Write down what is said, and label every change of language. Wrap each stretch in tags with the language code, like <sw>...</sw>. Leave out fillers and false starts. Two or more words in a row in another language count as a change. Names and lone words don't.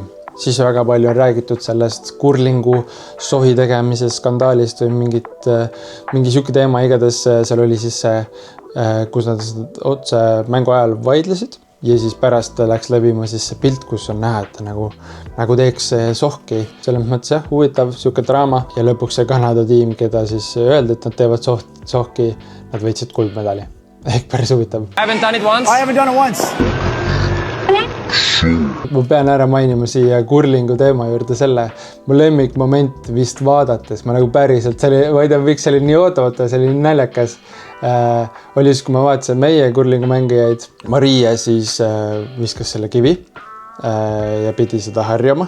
<et>Siis väga palju on räägitud sellest kurlingu sohi tegemise skandaalist või mingi siuke teema, igatahes seal oli siis see, kus nad otse mängu ajal vaidlesid ja siis pärast läks levima siis see pilt, kus on näha, et nagu teeks sohki. Selles mõttes huvitav siuke draama ja lõpuks see Kanada tiim, keda siis öeldi, et nad teevad sohki, nad võitsid kuldmedali. Ehk päris huvitav.</et> <en>I haven't done it once.</en> <et>Ma pean ära mainima siia kurlingu teema juurde selle mu lemmikmoment vist vaadates. Ma nagu päriselt, ma ei tea, miks see oli nii ootamata, see oli nii naljakas. Oli siis, kui ma vaatasin meie kurlingu mängijaid. Maria siis viskas selle kivi ja pidi seda harjama.</et>